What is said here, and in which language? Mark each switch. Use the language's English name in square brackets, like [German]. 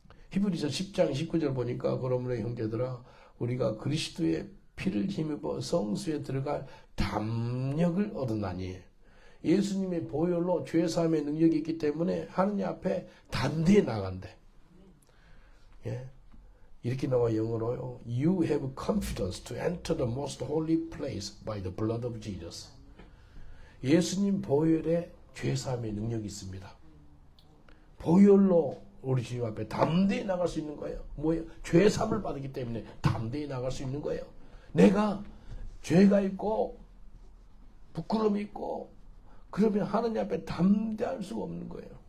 [Korean] 히브리서 10장 19절 보니까 그러므로 형제들아 우리가 그리스도의 피를 힘입어 성수에 들어갈 담력을 얻었나니 예수님의 보혈로 죄사함의 능력이 있기 때문에 하느님 앞에 담대히 나간대. 예. 이렇게 나와 영어로요. [English] You have confidence to enter the most holy place by the blood of Jesus. [Korean] 예수님 보혈에 죄사함의 능력이 있습니다. 보혈로 우리 주님 앞에 담대히 나갈 수 있는 거예요. 뭐예요? 죄사함을 받았기 때문에 담대히 나갈 수 있는 거예요. 내가 죄가 있고 부끄러움이 있고 그러면 하느님 앞에 담대할 수가 없는 거예요.